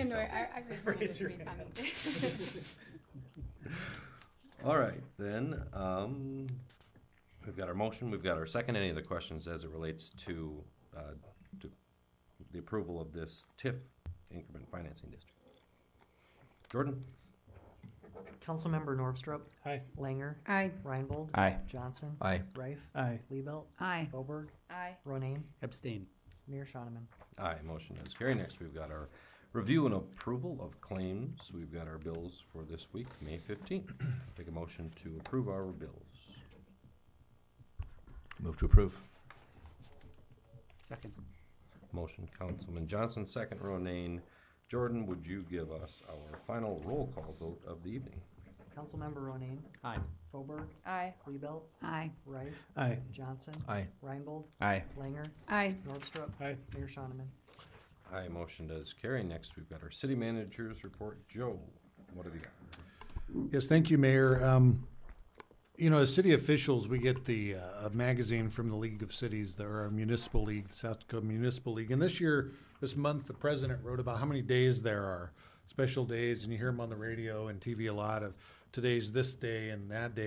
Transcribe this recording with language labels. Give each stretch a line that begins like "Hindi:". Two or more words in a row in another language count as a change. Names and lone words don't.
English: didn't so. know, I raised my hand just to be funny. All right, then, we've got our motion, we've got our second. Any other questions as it relates to the approval of this TIF increment financing district? Jordan? Councilmember Norvstrup. Aye. Langer. Aye. Reinbold. Aye. Johnson. Aye. Reif. Aye. Liebelt. Aye. Boberg. Aye. Ronayne. Abstain. Mayor Shoneman. Aye, motion does carry. Next, we've got our review and approval of claims. We've got our bills for this week, May 15th. Take a motion to approve our bills. Move to approve. Second. Motion, Councilman Johnson, second, Ronayne. Jordan, would you give us our final roll call vote of the evening? Councilmember Ronayne. Aye. Boberg. Aye. Liebelt. Aye. Reif. Aye. Johnson. Aye. Reinbold. Aye. Langer. Aye. Norvstrup. Aye. Mayor Shoneman. Aye, motion does carry. Next, we've got our city manager's report. Joe, what have you got? Yes, thank you, Mayor. You know, as city officials, we get the a magazine from the League of Cities, our municipal league, the South Dakota Municipal League. And this month, the president wrote about how many days there are, special days, and you hear them on the radio and TV a lot of today's this day and that day.